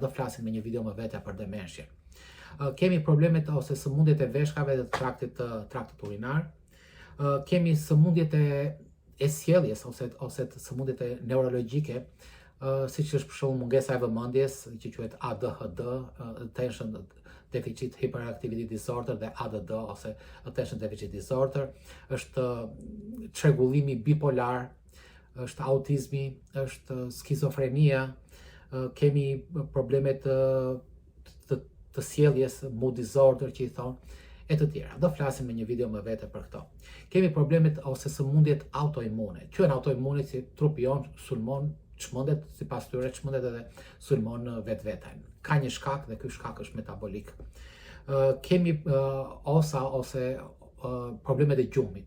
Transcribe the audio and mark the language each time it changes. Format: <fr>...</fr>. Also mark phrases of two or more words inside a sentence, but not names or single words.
<sq>Do flasim në një video më vete për dementia. Kemi problemet ose sëmundjet e veshkave dhe traktit urinar. Kemi sëmundjet e sjelljes ose sëmundjet e neurologjike, siç është për shembull mungesa e vëmendjes, që quhet ADHD,</sq> <en>attention deficit hyperactivity disorder,</en> <sq>dhe ADD ose</sq> <en>attention deficit disorder,</en> <sq>është çrregullimi bipolar, është autizmi, është skizofrenia, kemi problemet të sjelljes,</sq> <en>mood disorder</en> <sq>që i thonë, e të tjera. Do flasim në një video më vete për këto. Kemi problemet ose sëmundjet autoimune. Quhen autoimune si trupi jonë sulmon, çmendet, sipas tyre çmendet edhe sulmon vetveten. Ka një shkak dhe ky shkak është metabolik. Kemi osa ose problemet e gjumit.</sq>